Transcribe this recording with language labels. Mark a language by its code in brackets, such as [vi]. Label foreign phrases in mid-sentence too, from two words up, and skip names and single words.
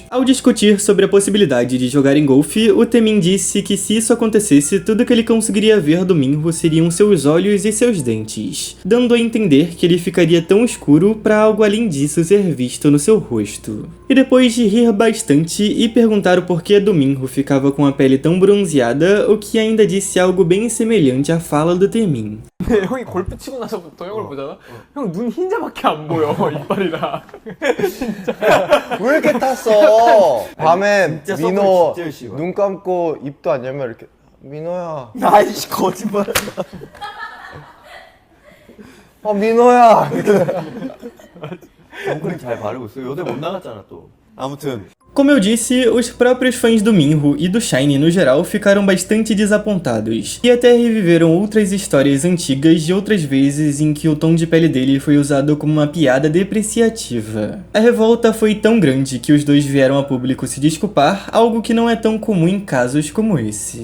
[pt] Ao discutir sobre a possibilidade de jogar em golfe, o Taemin disse que se isso acontecesse, tudo que ele conseguiria ver do Minho seriam seus olhos e seus dentes, dando a entender que ele ficaria tão escuro para algo além disso ser visto no seu rosto. E depois de rir bastante e perguntar o porquê do Minho ficava com a pele tão bronzeada, o que ainda disse algo bem semelhante à fala do Taemin. [ko] 형이 골프 치고 나서부터 형을 보잖아? 형 눈 흰자밖에 안 보여, 이빨이랑. 진짜. 왜 이렇게 탔어? 밤에 진짜 민호 진짜 싫어. 눈 감고 입도 안 열면 이렇게 민호야. 아이씨 거짓말. 민호야. 선크림 잘 바르고 있어. 요새 못 나갔잖아 또. 아무튼. [pt] Como eu disse, os próprios fãs do Minho e do SHINee no geral ficaram bastante desapontados, e até reviveram outras histórias antigas de outras vezes em que o tom de pele dele foi usado como uma piada depreciativa. A revolta foi tão grande que os dois vieram a público se desculpar, algo que não é tão comum em casos como esse.